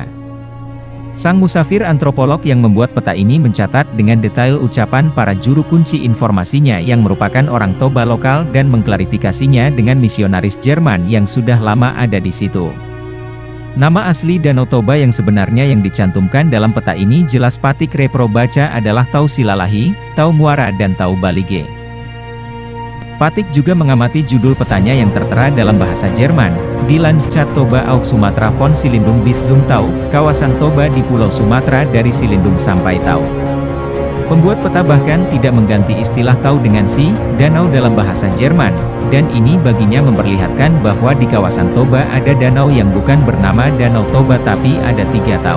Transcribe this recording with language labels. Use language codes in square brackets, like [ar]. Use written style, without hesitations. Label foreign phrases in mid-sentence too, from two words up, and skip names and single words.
[id] Sang musafir antropolog yang membuat peta ini mencatat dengan detail ucapan para juru kunci informasinya yang merupakan orang Toba lokal dan mengklarifikasinya dengan misionaris Jerman yang sudah lama ada di situ. Nama asli Danau Toba yang sebenarnya yang dicantumkan dalam peta ini jelas Patrick Repro baca adalah Tau Silalahi, Tau Muara dan Tau Balige. Patrick juga mengamati judul petanya yang tertera dalam bahasa Jerman, [de] Die Landschaft Toba auf Sumatra von Silindung bis zum Tau, [id] kawasan Toba di Pulau Sumatera dari Silindung sampai Tau. Pembuat peta bahkan tidak mengganti istilah Tau dengan Si, danau dalam bahasa Jerman, dan ini baginya memperlihatkan bahwa di kawasan Toba ada danau yang bukan bernama Danau Toba tapi ada 3 Tau.